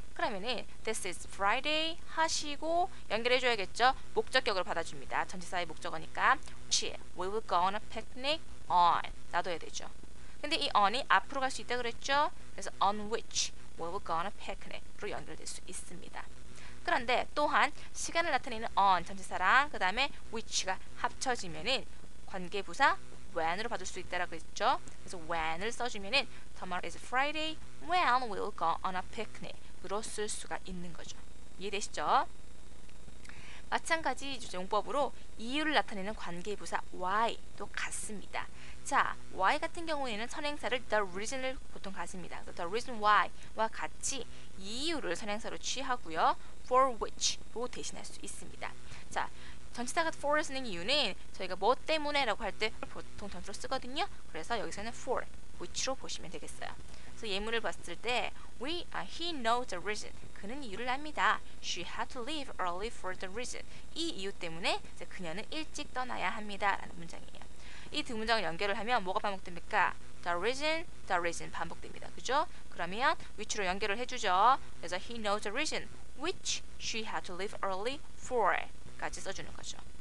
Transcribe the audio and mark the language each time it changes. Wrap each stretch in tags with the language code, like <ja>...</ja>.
<ko>그러면은</ko> <en>this is Friday</en> <ko>하시고 연결해줘야겠죠? 목적격으로 받아줍니다. 전치사의 목적어니까</ko> <en>we will go on a picnic on</en> <ko>놔둬야 되죠. 근데 이 on이 앞으로 갈 수 있다 그랬죠?</ko> <en>그래서 on which we will go on a picnic으로</en> <ko>연결될 수 있습니다. 그런데 또한 시간을 나타내는 on 전치사랑 그 다음에 which가 합쳐지면은 관계부사 when으로 받을 수 있다라고 했죠.</ko> <en>그래서 when을</en> <ko>써주면은</ko> <en>tomorrow is Friday when we'll go on a picnic으로</en> <ko>쓸 수가 있는 거죠. 이해되시죠? 마찬가지 용법으로 이유를 나타내는 관계부사 why도 같습니다. 자, why 같은 경우에는 선행사를 the reason을 보통 가집니다. the reason why와 같이 이유를 선행사로 취하고요. for which로 대신할 수 있습니다. 자, 전치사가 for를 쓰는 이유는 저희가 뭐 때문에 라고 할 때 보통 전치로 쓰거든요. 그래서 여기서는 for, which로 보시면 되겠어요. 그래서 예문을 봤을 때</ko> <en>he knows the reason.</en> <ko>그는 이유를 압니다.</ko> <en>She had to leave early for the reason.</en> <ko>이 이유 때문에 그녀는 일찍 떠나야 합니다 라는 문장이에요. 이 두 문장을 연결을 하면 뭐가 반복됩니까?</ko> <en>The reason 반복됩니다.</en> <ko>그죠? 그러면 which로 연결을 해주죠.</ko> <en>그래서 he knows the reason which she had to leave early for</en> <ko>까지 써주는 거죠.</ko>